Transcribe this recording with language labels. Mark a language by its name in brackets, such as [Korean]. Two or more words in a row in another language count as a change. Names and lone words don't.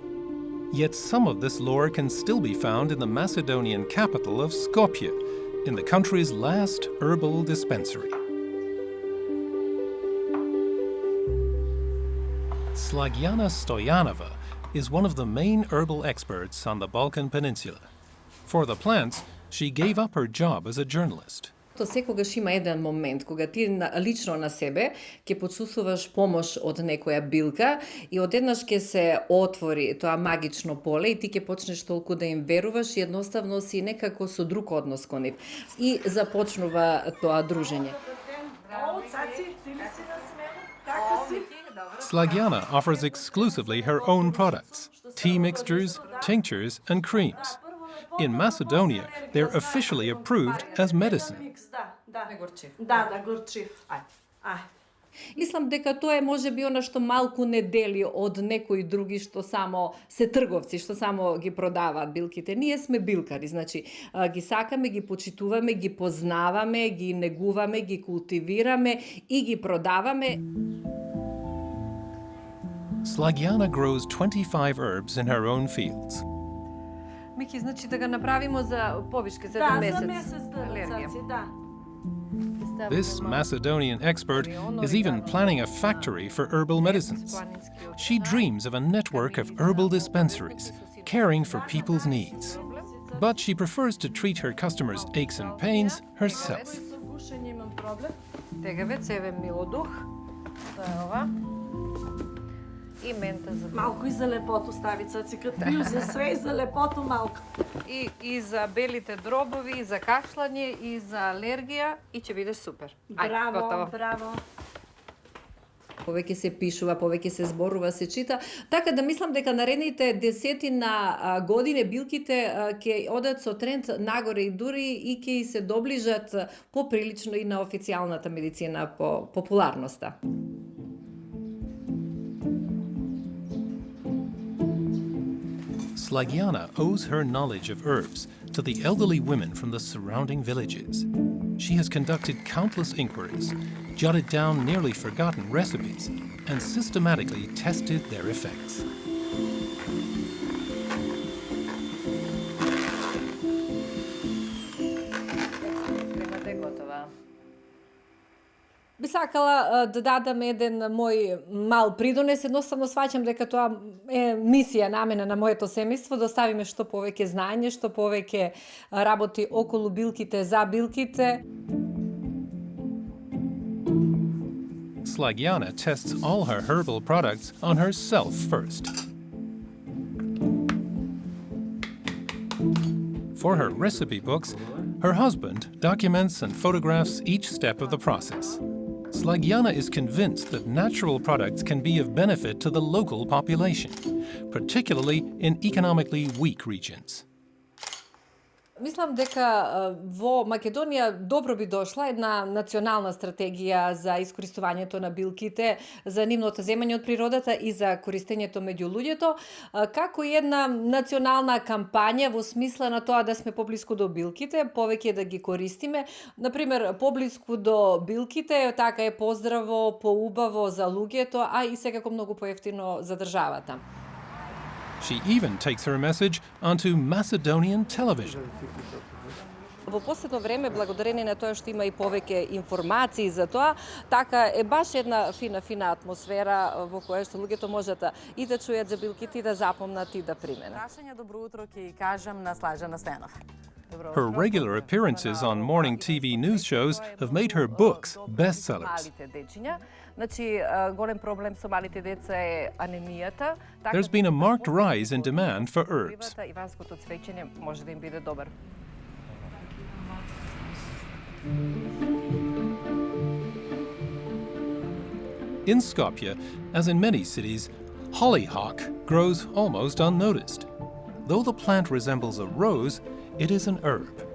[English] Yet some of this lore can still be found in the Macedonian capital of Skopje, in the country's last herbal dispensary. Slagjana Stoyanova is one of the main herbal experts on the Balkan Peninsula. For the plants, she gave up her job as a journalist. [Macedonian] To sekogаш има еден момент кога ти лично на себе ќе почувствуваш помош од некоја билка и одеднаш ќе се отвори тоа магично поле и ти ќе почнеш толку да им веруваш и едноставно си некако со друг однос кон нив. И започнува тоа дружење. [English] Slagjana offers exclusively her own products, tea mixtures, tinctures, and creams. In Macedonia, they're officially approved as medicine. [Macedonian] Мислам дека тоа е можеби она што малку не дели од некои други што само се трговци, што само ги продаваат билките. Ние сме билкари, значи ги сакаме, ги почитуваме, ги познаваме, ги негуваме, ги култивираме и ги продаваме. [English] Slagiana grows 25 herbs in her own fields. [Macedonian] Мики, значи да го направимо за повишке, за Да, месец. за месец цаци, да. [English] This Macedonian expert is even planning a factory for herbal medicines. She dreams of a network of herbal dispensaries, caring for people's needs. But she prefers to treat her customers' aches and pains herself. [Macedonian] Со гушење имам проблем. Тегавец, еве ми одух. Тоа е ова. И мента за [Serbian] Малку и за лепоту стави цаци, кад пију за све и за лепоту малку. [Macedonian] и за белите дробови, и за кашлање, и за алергија, и ќе бидеш супер. Браво, браво. Повеќе се пишува, повеќе се зборува, се чита. Така да мислам дека наредните десетина години билките ќе одат со тренд нагоре и дури и ќе се доближат поприлично и на официјалната медицина по популарноста. [English] Slagiana owes her knowledge of herbs to the elderly women from the surrounding villages. She has conducted countless inquiries, jotted down nearly forgotten recipes, and systematically tested their effects. [Macedonian] Би сакала да дадам еден мој мал придонес, едноставно сваќам дека тоа е мисија намена на моето семејство, да оставиме што повеќе знаење, што повеќе работи околу билките, за билките. [English] Slagiana tests all her herbal products on herself first. For her recipe books, her husband documents and photographs each step of the process. Slagiana is convinced that natural products can be of benefit to the local population, particularly in economically weak regions. [Macedonian] Мислам дека во Македонија добро би дошла една национална стратегија за искористувањето на билките, за нивното земање од природата и за користењето меѓу луѓето, како и една национална кампања во смисла на тоа да сме поблиску до билките, повеќе да ги користиме. Например, поблиску до билките, така е поздраво, поубаво за луѓето, а и секако многу поевтино за државата. [English] She even takes her message onto Macedonian television. [Macedonian] Во последно време, благодарение на тоа што има и повеќе информации за тоа, така е баш една фина атмосфера во која што луѓето можат и да чујат за билките и да запомнат и да применат. Прашање добро утро ќе кажам на Слажана Стојанов. [English] Her regular appearances on morning TV news shows have made her books bestsellers. [Macedonian] Значи, голем проблем со малите деца е анемијата. [English] There's been a marked rise in demand for herbs. [Macedonian] Иванското цвеќење може да им биде добар. [English] In Skopje, as in many cities, hollyhock grows almost unnoticed. Though the plant resembles a rose, it is an herb.